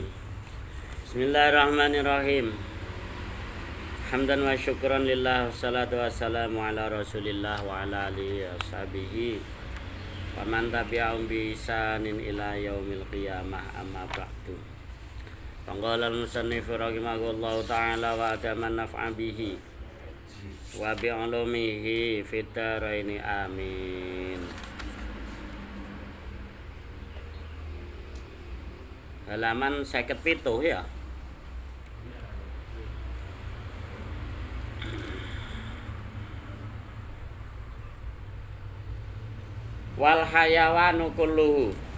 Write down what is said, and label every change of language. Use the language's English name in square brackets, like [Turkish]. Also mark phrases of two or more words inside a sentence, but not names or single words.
[Arabic] بسم الله الرحمن الرحيم. حمدا وشكرا لله، والصلاة والسلام على رسول الله وعلى آله وصحبه ومن تبعهم بإحسان إلى يوم القيامة، أما بعد. فقال المصنف رحمه الله تعالى وأتم النفع به وبعلومه في الدارين آمين. [Indonesian] Halaman 57 ya. [Arabic] والحيوان كله.